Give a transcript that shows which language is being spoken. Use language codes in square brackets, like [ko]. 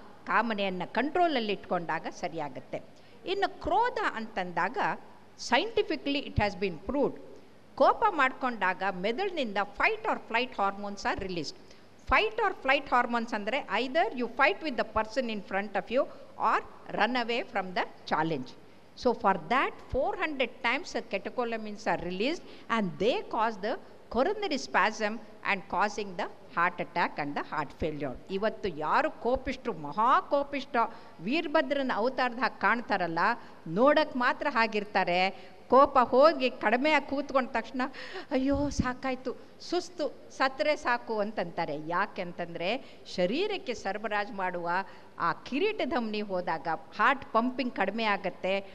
[kn] ಕಾಮನೆಯನ್ನು ಕಂಟ್ರೋಲಲ್ಲಿ ಇಟ್ಕೊಂಡಾಗ ಸರಿಯಾಗುತ್ತೆ. ಇನ್ನು ಕ್ರೋಧ ಅಂತಂದಾಗ [en] scientifically it has been proved, [kn] ಕೋಪ ಮಾಡಿಕೊಂಡಾಗ ಮೆದುಳಿನಿಂದ [en] Fight or flight hormones are released. Fight or flight hormones ಅಂದರೆ either you fight with the person in front of you or run away from the challenge. So for that 400 times the catecholamines are released and they cause the coronary spasm and causing the heart attack and the heart failure. [kn] ಇವತ್ತು ಯಾರು ಕೋಪಿಷ್ಟ್ರು, ಮಹಾ ಕೋಪಿಷ್ಠ, ವೀರಭದ್ರನ ಅವತಾರದ ಹಾಗೆ ಕಾಣ್ತಾರಲ್ಲ, ನೋಡಕ್ಕೆ ಮಾತ್ರ ಹಾಗಿರ್ತಾರೆ. ಕೋಪ ಹೋಗಿ ಕಡಿಮೆಯಾಗಿ ಕೂತ್ಕೊಂಡ ತಕ್ಷಣ ಅಯ್ಯೋ ಸಾಕಾಯಿತು, ಸುಸ್ತು, ಸತ್ತರೆ ಸಾಕು ಅಂತಂತಾರೆ. ಯಾಕೆ ಅಂತಂದರೆ ಶರೀರಕ್ಕೆ ಸರಬರಾಜು ಮಾಡುವ ಆ ಕಿರೀಟ ಧಮನಿ ಹೋದಾಗ ಹಾರ್ಟ್ ಪಂಪಿಂಗ್ ಕಡಿಮೆ ಆಗುತ್ತೆ.